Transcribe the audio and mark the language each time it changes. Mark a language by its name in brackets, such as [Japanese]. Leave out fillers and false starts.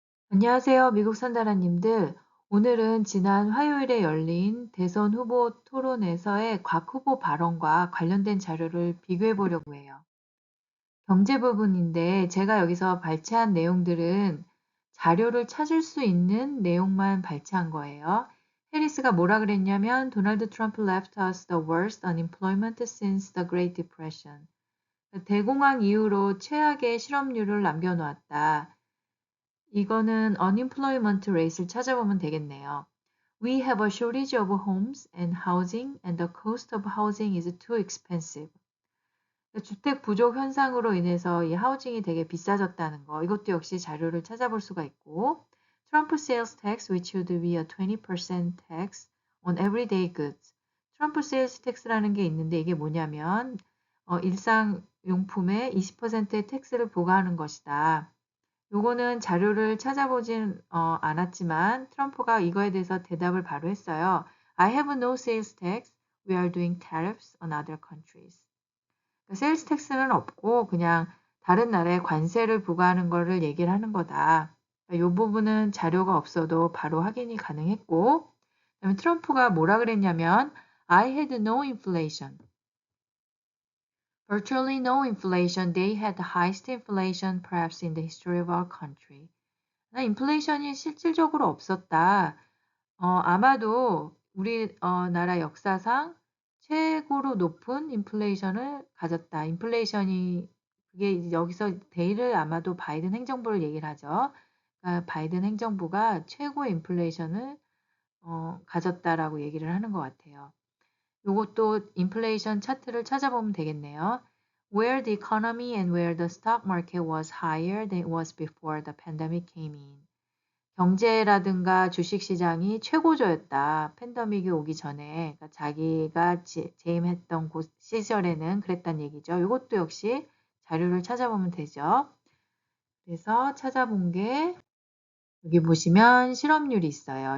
[Korean] 안녕하세요, 미국 선다라님들. 오늘은 지난 화요일에 열린 대선 후보 토론에서의 곽 후보 발언과 관련된 자료를 비교해 보려고 해요. 경제 부분인데 제가 여기서 발췌한 내용들은 자료를 찾을 수 있는 내용만 발췌한 거예요. 해리스가 뭐라 그랬냐면 [English] 도널드 트럼프 left us the worst unemployment since the Great Depression. [Korean] 대공황 이후로 최악의 실업률을 남겨놓았다. 이거는 unemployment rate를 찾아보면 되겠네요. [English] We have a shortage of homes and housing and the cost of housing is too expensive. [Korean] 주택 부족 현상으로 인해서 이 하우징이 되게 비싸졌다는 거. 이것도 역시 자료를 찾아볼 수가 있고 [English] 트럼프 sales tax which would be a 20% tax on everyday goods. [Korean] 트럼프 sales tax라는 게 있는데 이게 뭐냐면 일상용품에 20%의 텍스를 부과하는 것이다. 요거는 자료를 찾아보진 않았지만 트럼프가 이거에 대해서 대답을 바로 했어요. [English] I have no sales tax. We are doing tariffs on other countries. [Korean] 그러니까 sales tax는 없고 그냥 다른 나라에 관세를 부과하는 거를 얘기를 하는 거다. 그러니까 이 부분은 자료가 없어도 바로 확인이 가능했고 그다음에 트럼프가 뭐라 그랬냐면 [English] I had no inflation. Virtually no inflation. They had the highest inflation perhaps in the history of our country. [Korean] 인플레이션이 실질적으로 없었다. 아마도 우리 나라 역사상 최고로 높은 인플레이션을 가졌다. 인플레이션이 그게 이제 여기서 데이를 아마도 바이든 행정부를 얘기를 하죠. 그러니까 바이든 행정부가 최고의 인플레이션을 가졌다라고 얘기를 하는 것 같아요. 요것도 인플레이션 차트를 찾아보면 되겠네요. [English] Where the economy and where the stock market was higher than it was before the pandemic came in. [Korean] 경제라든가 주식시장이 최고조였다. 팬데믹이 오기 전에 그러니까 자기가 재임했던 곳 시절에는 그랬단 얘기죠. 이것도 역시 자료를 찾아보면 되죠. 그래서 찾아본 게 여기 보시면 실업률이 있어요.